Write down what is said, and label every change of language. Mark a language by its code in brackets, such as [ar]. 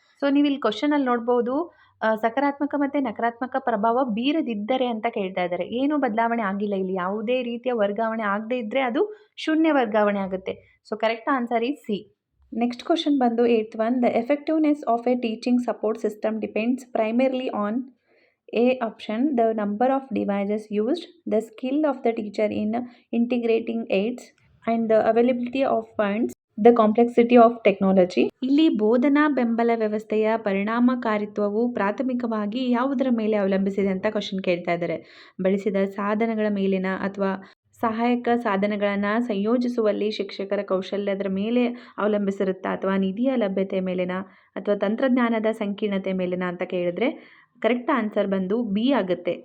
[kn] So ನೀವು ಇಲ್ಲಿ ಕ್ವಶನಲ್ಲಿ ನೋಡ್ಬೋದು, ಸಕಾರಾತ್ಮಕ ಮತ್ತು ನಕಾರಾತ್ಮಕ ಪ್ರಭಾವ ಬೀರದಿದ್ದರೆ ಅಂತ ಕೇಳ್ತಾ ಇದ್ದಾರೆ. ಏನೂ ಬದಲಾವಣೆ ಆಗಿಲ್ಲ, ಇಲ್ಲಿ ಯಾವುದೇ ರೀತಿಯ ವರ್ಗಾವಣೆ ಆಗದೇ ಇದ್ದರೆ ಅದು ಶೂನ್ಯ ವರ್ಗಾವಣೆ ಆಗುತ್ತೆ. [en] So correct answer is C. Next question ಬಂದು eight one, the effectiveness of a teaching support system depends primarily on A option, the number of devices used, the skill of the teacher in integrating aids, and the availability of funds, the complexity of technology. [kn] ಇಲ್ಲಿ ಬೋಧನಾ ಬೆಂಬಲ ವ್ಯವಸ್ಥೆಯ ಪರಿಣಾಮಕಾರಿತ್ವವು ಪ್ರಾಥಮಿಕವಾಗಿ ಯಾವುದರ ಮೇಲೆ ಅವಲಂಬಿಸಿದೆ ಅಂತ question ಕೇಳ್ತಾ ಇದ್ದಾರೆ. ಬಳಸಿದ ಸಾಧನಗಳ ಮೇಲಿನ ಅಥವಾ ಸಹಾಯಕ ಸಾಧನಗಳನ್ನು ಸಂಯೋಜಿಸುವಲ್ಲಿ ಶಿಕ್ಷಕರ ಕೌಶಲ್ಯದ ಮೇಲೆ ಅವಲಂಬಿಸಿರುತ್ತಾ ಅಥವಾ ನಿಧಿಯ ಲಭ್ಯತೆ ಮೇಲಿನ ಅಥವಾ ತಂತ್ರಜ್ಞಾನದ ಸಂಕೀರ್ಣತೆ ಮೇಲಿನ ಅಂತ ಕೇಳಿದ್ರೆ ಕರೆಕ್ಟ್ ಆನ್ಸರ್ ಬಂದು ಬಿ ಆಗುತ್ತೆ.